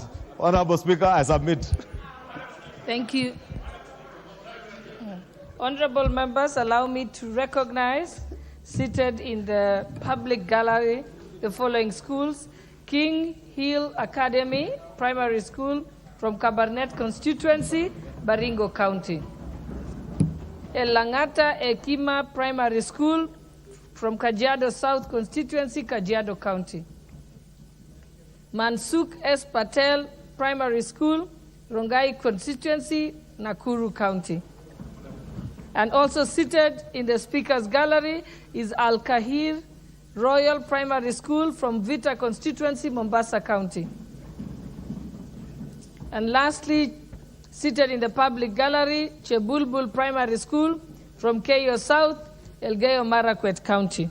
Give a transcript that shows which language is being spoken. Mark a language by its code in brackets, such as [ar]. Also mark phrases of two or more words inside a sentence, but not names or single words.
[en] Honorable Speaker, I submit. Thank you. Honorable members, allow me to recognize, seated in the public gallery, the following schools: King Hill Academy Primary School from Kabarnet constituency, Baringo County. Elangata Ekima Primary School from Kajiado South constituency, Kajiado County. Mansuk S. Patel Primary School, Rongai constituency, Nakuru County. And also seated in the Speaker's Gallery is Al-Kahir Royal Primary School from Vita constituency, Mombasa County. And lastly, seated in the public gallery, Chebulbul Primary School from Keyo South, Elgeyo Marakwet County.